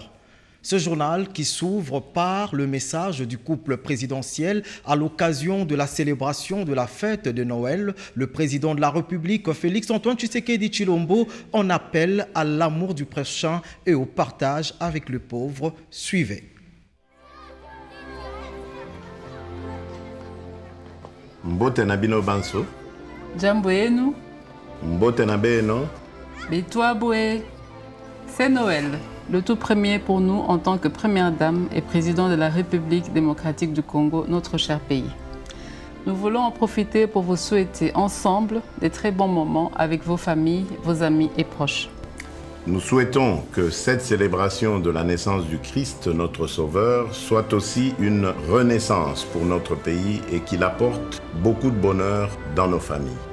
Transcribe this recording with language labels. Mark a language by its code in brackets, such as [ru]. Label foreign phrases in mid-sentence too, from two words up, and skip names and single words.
[fr] Ce journal qui s'ouvre par le message du couple présidentiel à l'occasion de la célébration de la fête de Noël. Le président de la République, Félix-Antoine Tshisekedi Tshilombo, en appelle à l'amour du prochain et au partage avec le pauvre. Suivez. [ln] Mbote na bino banso. [sw] Jambo yenu. [kg] Mbote na beno. Betwa boé. [fr] C'est Noël, le tout premier pour nous en tant que première dame et président de la République démocratique du Congo, notre cher pays. Nous voulons en profiter pour vous souhaiter ensemble des très bons moments avec vos familles, vos amis et proches. Nous souhaitons que cette célébration de la naissance du Christ, notre Sauveur, soit aussi une renaissance pour notre pays et qu'il apporte beaucoup de bonheur dans nos familles.